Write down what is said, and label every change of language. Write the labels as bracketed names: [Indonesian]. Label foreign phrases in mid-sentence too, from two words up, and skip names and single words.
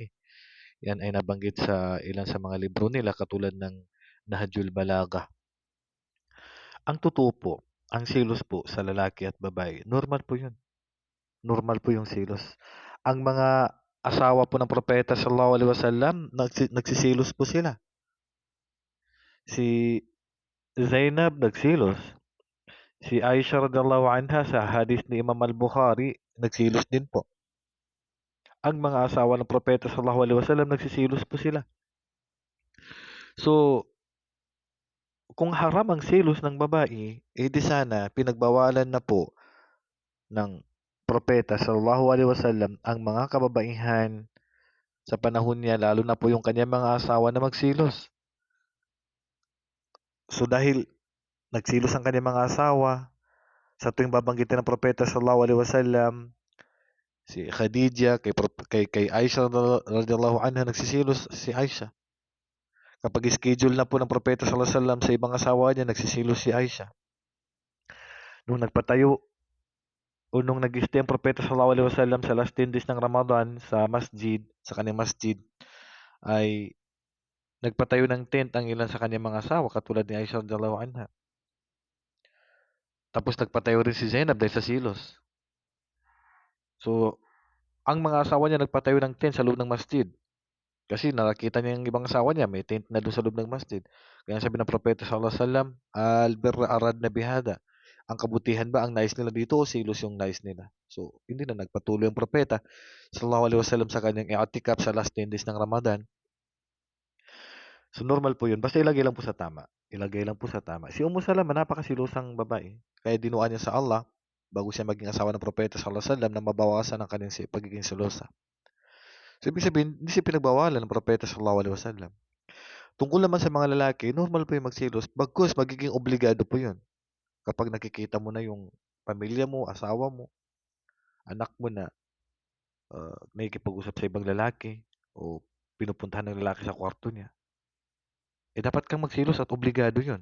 [Filipino] Yan ay nabanggit sa ilan sa mga libro nila katulad ng Nahjul Balaga. Ang totoo po, ang selos po sa lalaki at babae, normal po yun. Normal po yung selos. Ang mga asawa po ng propeta [Arabic] صلى الله عليه وسلم, [Filipino] nagsisilos po sila. Si Zainab nagsilos. Si Aisha [Arabic] رضي الله عنها [Filipino] sa hadith ni Imam al-Bukhari, nagsilos din po. Ang mga asawa ng propeta [Arabic] صلى الله عليه وسلم, [Filipino] nagsisilos po sila. So, kung haram ang selos ng babae, di sana pinagbawalan na po ng propeta [Arabic] صلى الله عليه وسلم [Filipino] ang mga kababaihan sa panahon niya, lalo na po yung kanyang mga asawa na magsilos. So dahil nagsilos ang kanyang mga asawa, sa tuwing babanggitin ng propeta [Arabic] صلى الله عليه وسلم, [Filipino] si Khadija kay Aisha [Arabic] رضي الله عنها, [Filipino] nagsisilos si Aisha. Kapag schedule na po ng propeta [Arabic] صلى الله عليه وسلم [Filipino] sa ibang asawa niya, nagsisilos si Aisha. Nung nagpatayo o nung nag-stay ang propeta [Arabic] صلى الله عليه وسلم [Filipino] sa [English] last 10 days [Filipino] ng Ramadan sa masjid, sa kanyang masjid, ay nagpatayo ng tent ang ilan sa kanyang mga asawa katulad ni Aisha [Arabic] رضي الله عنها. [Filipino] Tapos nagpatayo rin si Zainab dahil sa silos. So, ang mga asawa niya nagpatayo ng tent sa loob ng masjid. Kasi nakakita niya yung ibang asawa niya, may tent na doon sa loob ng masjid. Kaya sabi ng propeta [Arabic] صلى الله عليه وسلم, آلبر أردن بهذا. [Filipino] Ang kabutihan ba ang nais nila dito o silos yung nais nila? So, hindi na nagpatuloy ang propeta [Arabic] صلى الله عليه وسلم [Filipino] sa kanyang i'tikaf sa [English] last 10 days [Filipino] ng Ramadan. So, normal po yun. Basta ilagay lang po sa tama. Ilagay lang po sa tama. Si Salama, napakasilosang babae. Kaya dinuan niya sa Allah bago siya maging asawa ng propeta [Arabic] صلى الله عليه وسلم [Filipino] na mabawasan ang kanyang pagiging selosa. So, ibig sabihin, hindi siya pinagbawalan ng propeta [Arabic] صلى الله عليه وسلم. [Filipino] Tungkol naman sa mga lalaki, normal po yung magselos. Bagkus, magiging obligado po yun. Kapag nakikita mo na yung pamilya mo, asawa mo, anak mo na nakikipag-usap sa ibang lalaki o pinupuntahan ng lalaki sa kwarto niya, dapat kang magselos at obligado yun.